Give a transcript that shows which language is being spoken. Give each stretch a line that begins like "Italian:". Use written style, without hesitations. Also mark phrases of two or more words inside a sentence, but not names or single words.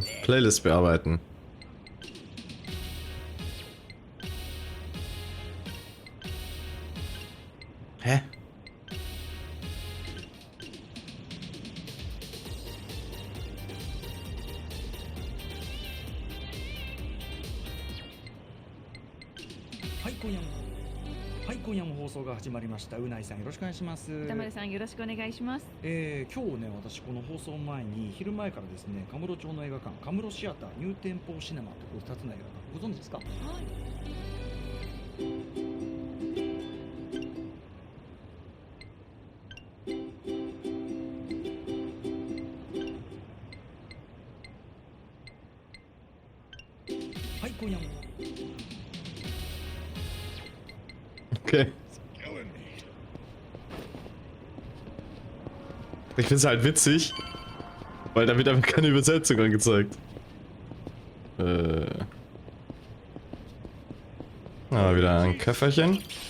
German: Playlist bearbeiten. Hä?
Japanese: はい、今夜も放送が始まりました。うないさんよろしくお願いします。歌丸さんよろしくお願いします。今日ね、私この放送前に昼前からですね、カムロ町の映画館、カムロシアターニューテンポーシネマという2つの映画館、ご存知ですか？はい。はい、今夜も。
German: Okay. Ich find's halt witzig, weil da wird einfach keine Übersetzung angezeigt. Wieder ein Köfferchen.